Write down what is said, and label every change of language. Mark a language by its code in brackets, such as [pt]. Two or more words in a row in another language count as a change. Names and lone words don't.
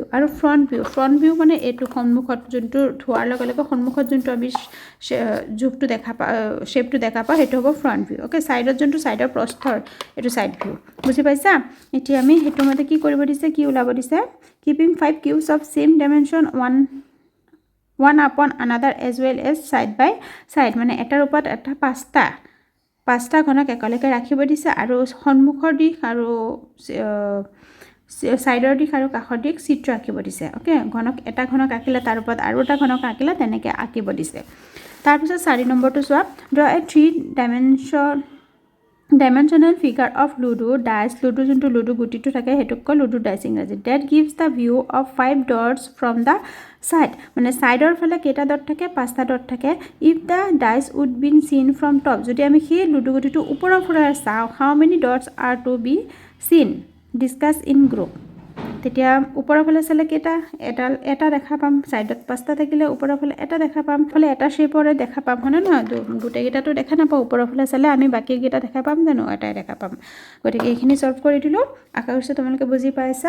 [as] আৰু [en] front view [as] মানে এইটো সন্মুখত যোনটো ধোৱাৰ লগে লগে সন্মুখত যোনটো আমি জোখটো দেখা পাওঁ, শ্বেপটো দেখা পাওঁ, সেইটো হ'ব [en] front view. [as] অ'কে, ছাইডত যোনটো ছাইডৰ প্ৰস্থৰ এইটো [en] side view. [as] বুজি পাইছা? এতিয়া আমি সেইটো মতে কি কৰিব দিছে, কি ওলাব দিছে, [en] keeping 5 cubes of same dimension one upon another as well as side by side, [as] মানে এটাৰ ওপৰত এটা পাঁচটা ঘনক একেলগে ৰাখিব দিছে আৰু সন্মুখৰ দিশ আৰু ছাইডৰ দিশ আৰু কাষৰ দিশ চিত্ৰ আঁকিব দিছে। অ'কে, এটা ঘনক আঁকিলে তাৰ ওপৰত আৰু এটা ঘনক আঁকিলে তেনেকৈ আঁকিব দিছে। তাৰপিছত 4 নম্বৰটো চোৱা, [en] draw a 3-dimensional figure of Ludo dice, [as] Ludo যোনটো লুডু গুটিটো থাকে সেইটোক কয় লুডু ডাইচ ইংৰাজী, [en] that gives the view of 5 dots from the side, [as] মানে ছাইডৰ ফালে কেইটা ডট থাকে, 5টা ডট থাকে। [en] if the dice would be seen from top, [as] যদি আমি সেই লুডু গুটিটো ওপৰৰ পৰা চাওঁ, [en] how many dots are to be seen, discuss in group, [as] তেতিয়া ওপৰৰ ফালে চালে কেইটা, এটা দেখা পাম, ছাইডত 5টা থাকিলে ওপৰৰ ফালে এটা দেখা পাম, ফালে এটা শ্বেপৰে দেখা পাম, হয়নে নহয়? গোটেইকেইটাতো দেখা নাপাওঁ, ওপৰৰ ফালে চালে আমি বাকীকেইটা দেখা পাম জানো, এটাই দেখা পাম। গতিকে এইখিনি ছল্ভ কৰি দিলোঁ, আশা কৰিছোঁ তোমালোকে বুজি পাইছা।